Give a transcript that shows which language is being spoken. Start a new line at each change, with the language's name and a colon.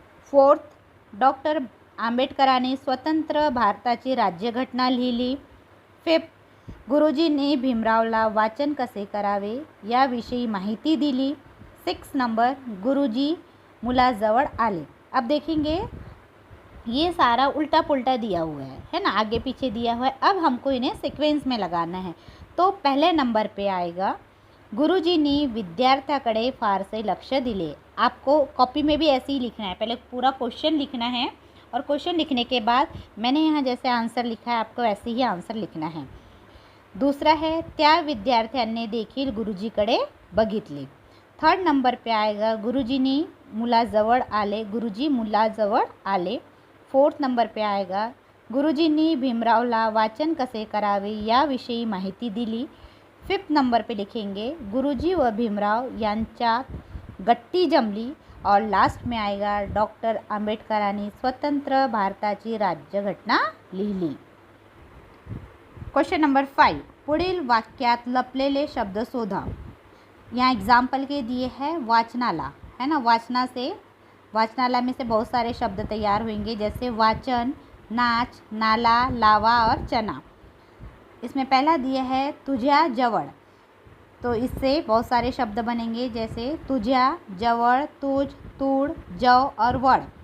Marathi: Fourth, doctor आंबेडकरांनी स्वतंत्र भारताची राज्यघटना लिहिली। फिफ्थ, गुरुजींनी भीमरावला वाचन कसे करावे याविषयी माहिती दिली। 6 नंबर, गुरुजी मुलाजवळ आले।
Hindi: अब देखेंगे ये सारा उल्टा पुल्टा दिया हुआ है ना, आगे पीछे दिया हुआ है। अब हमको इन्हें सीक्वेंस में लगाना है। तो पहले नंबर पे आएगा
Marathi: गुरुजींनी विद्यार्थ्याकडे फारसे लक्ष दिले।
Hindi: आपको कॉपी में भी ऐसे ही लिखना है, पहले पूरा क्वेश्चन लिखना है और क्वेश्चन लिखने के बाद मैंने यहाँ जैसे आंसर लिखा है आपको ऐसे ही आंसर लिखना है। दूसरा है
Marathi: त्या विद्यार्थ्यांनी देखील गुरुजीकडे बघितले।
Hindi: थर्ड नंबर पे आएगा
Marathi: गुरुजींनी मुलाजवळ आले, गुरुजी मुलाजवळ आले।
Hindi: फोर्थ नंबर पे आएगा
Marathi: गुरुजींनी भीमरावला वाचन कसे करावे याविषयी माहिती दिली।
Hindi: फिफ्थ नंबर पे लिखेंगे
Marathi: गुरुजी व भीमराव यांच्यात गट्टी जमली।
Hindi: और लास्ट में आएगा
Marathi: डॉक्टर आंबेडकरांनी स्वतंत्र भारताची राज्यघटना लिहिली। क्वेश्चन नंबर 5, पुढील वाक्यात लपलेले शब्द शोधा।
Hindi: यहाँ एग्जाम्पल के दिए हैं वाचनाला, है ना। वाचनाला में से बहुत सारे शब्द तैयार होंगे, जैसे वाचन, नाच, नाला, लावा और चना। इसमें पहला दिया है तुझ्या जवळ, तो इससे बहुत सारे शब्द बनेंगे, जैसे तुझ्या, जवळ, तुझ, तूड़, जव और वळ।